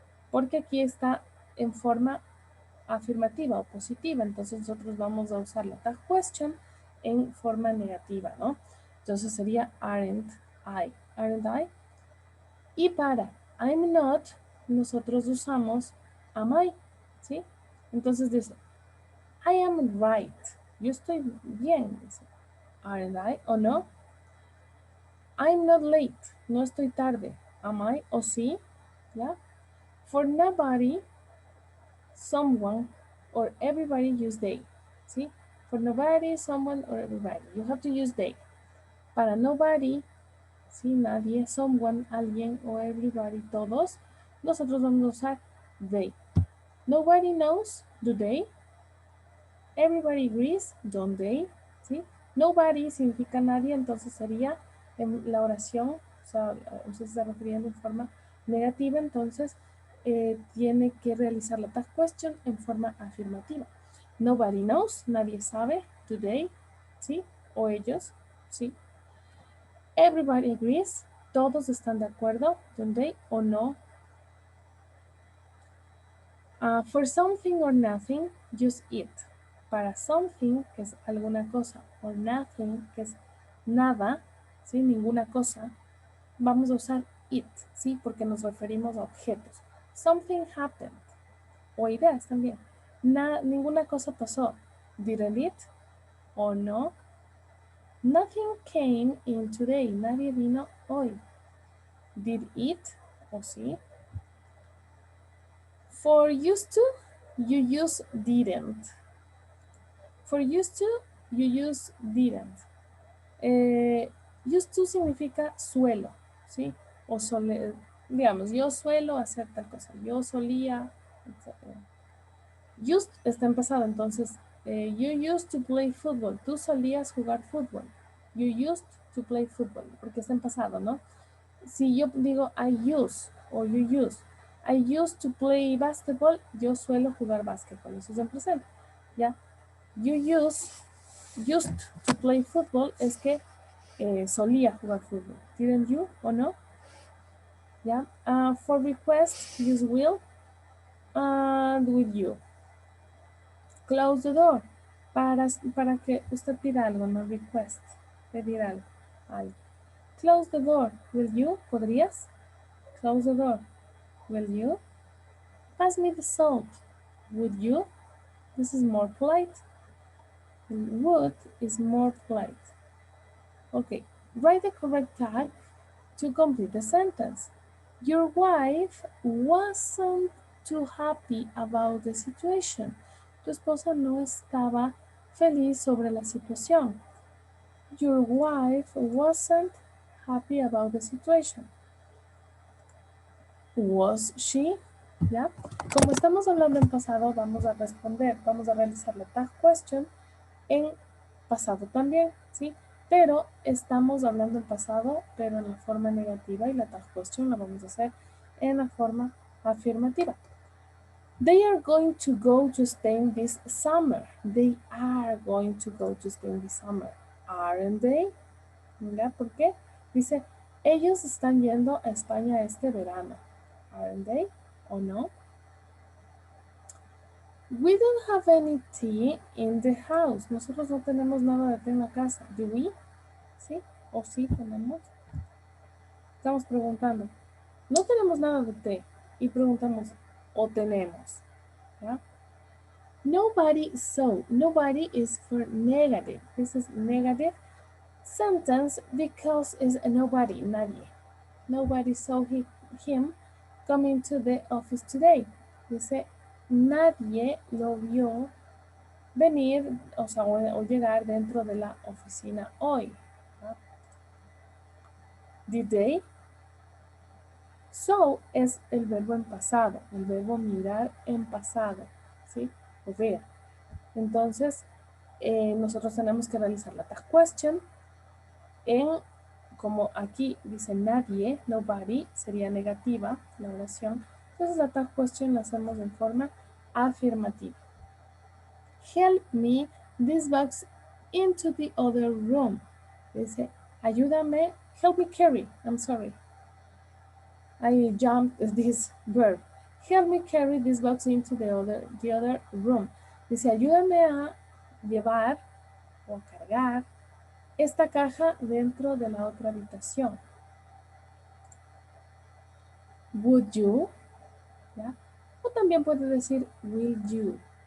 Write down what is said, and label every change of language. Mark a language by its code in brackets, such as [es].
[es] Porque aquí está en forma afirmativa o positiva. Entonces, nosotros vamos a usar la tag question en forma negativa, ¿no? Entonces, sería [en] aren't I. Aren't I? [es] Y para [en] I'm not, [es] nosotros usamos [en] am I, [es] ¿sí? Entonces dice, [en] I am right. [es] Yo estoy bien, dice. [en] Aren't I? [es] ¿O no? [en] I'm not late. [es] No estoy tarde. [en] Am I? [es] ¿O sí? ¿Ya? [en] For nobody, someone, or everybody use they. [es] ¿Sí? [en] For nobody, someone, or everybody. You have to use they. [es] Para nobody, ¿sí? Nadie, someone, alguien, o everybody, todos, nosotros vamos a usar they. [en] Nobody knows, do they? Everybody agrees, don't they? [es] ¿Sí? Nobody significa nadie, entonces sería en la oración, o sea, usted se está refiriendo en forma negativa, entonces tiene que realizar la tag question en forma afirmativa. [en] Nobody knows, [es] nadie sabe, [en] do they? [es] ¿Sí? O ellos, ¿sí? [en] Everybody agrees, [es] todos están de acuerdo, [en] don't they? [es] O no. [en] For something or nothing, use it. [es] Para something, que es alguna cosa, [en] or nothing, [es] que es nada, ¿sí? Ninguna cosa, vamos a usar it, ¿sí? Porque nos referimos a objetos. [en] Something happened. [es] O ideas también. Ninguna cosa pasó. [en] Didn't it? [es] ¿O no? [en] Nothing came in today. [es] Nadie vino hoy. [en] Did it? [es] ¿O sí? [en] For used to, you use didn't. For used to, you use didn't. [es] Used to significa suelo, ¿sí? O digamos, yo suelo hacer tal cosa, yo solía, etc. Used está en pasado, entonces, [en] you used to play football, [es] tú solías jugar fútbol. [en] You used to play football, [es] porque está en pasado, ¿no? Si yo digo [en] I use o you use, I used to play basketball, [es] yo suelo jugar básquetbol, eso es en presente, ¿ya? [en] You used to play football [es] es que solía jugar fútbol. [en] Didn't you [es] o no? ¿Ya? [en] For request, use will and with you. Close the door. [es] Para que usted pida algo, no request. Pedir algo. [en] Close the door. Will you? [es] ¿Podrías? [en] Close the door. Will you? Pass me the salt. Would you? This is more polite. Would is more polite. Okay, write the correct tag to complete the sentence. Your wife wasn't too happy about the situation. [es] Tu esposa no estaba feliz sobre la situación. [en] Your wife wasn't happy about the situation. Was she? [es] ¿Ya? Como estamos hablando en pasado, vamos a responder, vamos a realizar la tag question en pasado también, ¿sí? Pero estamos hablando en pasado, pero en la forma negativa, y la tag question la vamos a hacer en la forma afirmativa. [en] They are going to go to Spain this summer. They are going to go to Spain this summer. Aren't they? [es] Mira, ¿por qué? Dice, ellos están yendo a España este verano. [en] Aren't they? [es] ¿O no? [en] We don't have any tea in the house. [es] Nosotros no tenemos nada de té en la casa. [en] Do we? [es] ¿Sí? ¿O sí tenemos? Estamos preguntando. No tenemos nada de té. Y preguntamos, ¿o tenemos? ¿Ya? [en] Nobody saw. Nobody is for negative. This is negative sentence because it's a nobody, [es] nadie. [en] Nobody saw him coming to the office today. [es] Dice, nadie lo vio venir, o sea, o llegar dentro de la oficina hoy. ¿No? [en] Did they? [es] So es el verbo en pasado, el verbo mirar en pasado, ¿sí? O ver. Entonces, nosotros tenemos que realizar la tag question en, como aquí dice nadie, nobody, sería negativa la oración. Entonces la tag question la hacemos en forma afirmativa. [en] Help me this box into the other room. [es] Dice, ayúdame, [en] help me carry, I'm sorry. I jumped this verb. Help me carry this box into the other room. [es] Dice, ayúdame a llevar o a cargar esta caja dentro de la otra habitación. [en] Would you? [es] ¿Ya? O también puede decir, [en] will you?